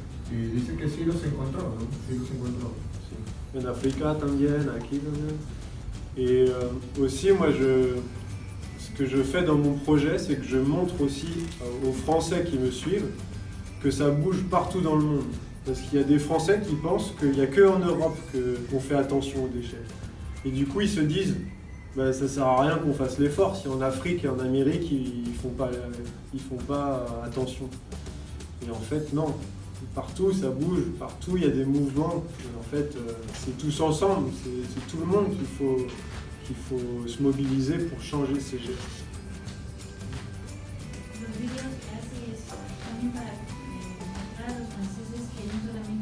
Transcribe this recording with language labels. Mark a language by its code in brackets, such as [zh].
[es] Y dice que sí los encontró, ¿no? Sí los encontró. Sí. En África también, aquí también. [fr] Et aussi, moi, ce que je fais dans mon projet, c'est que je montre aussi aux Français qui me suivent que ça bouge partout dans le monde. Parce qu'il y a des Français qui pensent qu'il n'y a qu'en Europe qu'on fait attention aux déchets. Et du coup, ils se disent, bah, ça ne sert à rien qu'on fasse l'effort si en Afrique et en Amérique, ils font pas attention. Et en fait, non. Partout, ça bouge. Partout, il y a des mouvements. Et en fait, c'est tous ensemble. C'est tout le monde qu'il faut se mobiliser pour changer ces gestes. [es] Los vídeos que hace es también para mostrar a los franceses que no